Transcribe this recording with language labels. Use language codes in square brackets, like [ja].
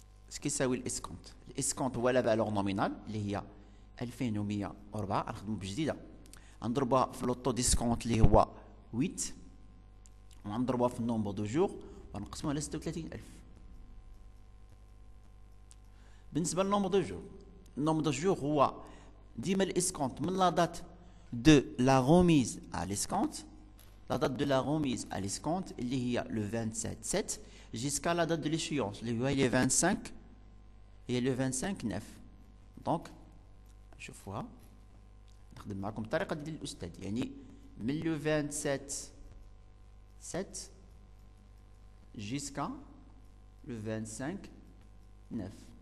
[ar] اش كيساوي الاسكونت؟ الاسكونت هو لا فالور نومينال اللي هي 2104 نخدمو بجديده، غنضربوها في لوطو ديسكونت اللي هو 8 وغنضربوها في النومبر دو جور ونقسموها على 36000. [fr] بالنسبه للنومبر دو جور، النومبر دو جور [ar] هو ديما [fr] الاسكونت من لا دات دو لا روميز à l'escompte. La date de la remise à l'escompte, il y a le 27/7 jusqu'à la date de l'échéance. Il y a le 25 et le 25/9. [ar] Donc, شوفوها نخدم معكم بطريقة ديال الأستاذ، يعني من [fr] le 27/7 jusqu'à le 25/9.